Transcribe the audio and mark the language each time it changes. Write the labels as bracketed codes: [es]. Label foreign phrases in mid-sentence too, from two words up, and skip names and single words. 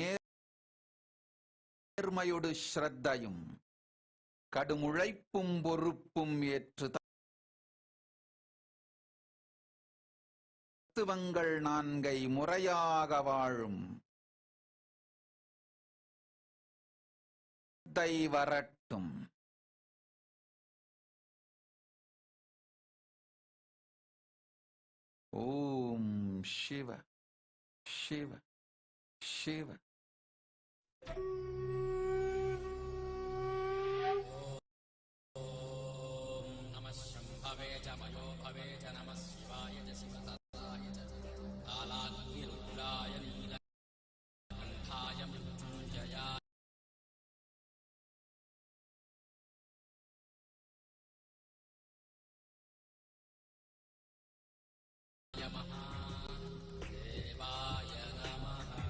[ta] நேர்மையோடு ஸ்ரத்தையும் கடும் உழைப்பும் பொறுப்பும் ஏற்று தத்துவங்கள் நான்கை முறையாக வாழும் வரட்டும். [sa] ओम् शिव शिव शिव. नमः शम्भवे च मयो भवे च नमः शिवाय च शिवतताय च कालाग्निरुद्राय नीलकण्ठाय मृत्युञ्जयाय महादेवाय नमः.